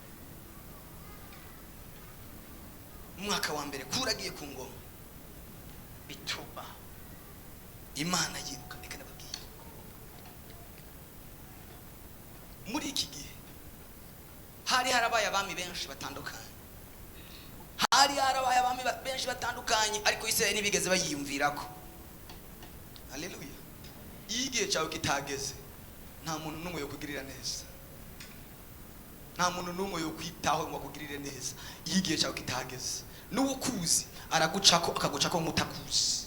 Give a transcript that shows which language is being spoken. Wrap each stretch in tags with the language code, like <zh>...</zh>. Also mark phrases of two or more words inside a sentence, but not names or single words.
<rn>Mu mwaka wa mbere Kuro agiye ku ngoma, bituma Imana yiruka. Reka nababwiye muri iki gihe hari harabaye abami benshi batandukanye, hari harabaye abami benshi batandukanye, ariko Isirayeli ntibigeze bayiyumvirako. Haleluya. Igihe cyawe kitageze, nta muntu n'umwe yo kugirira neza, nta muntu n'umwe yo kwitaho ngo akugirire neza. Igihe cyawe kitageze, n'ukuzi aragucako akagucako mutakuzi.</rn>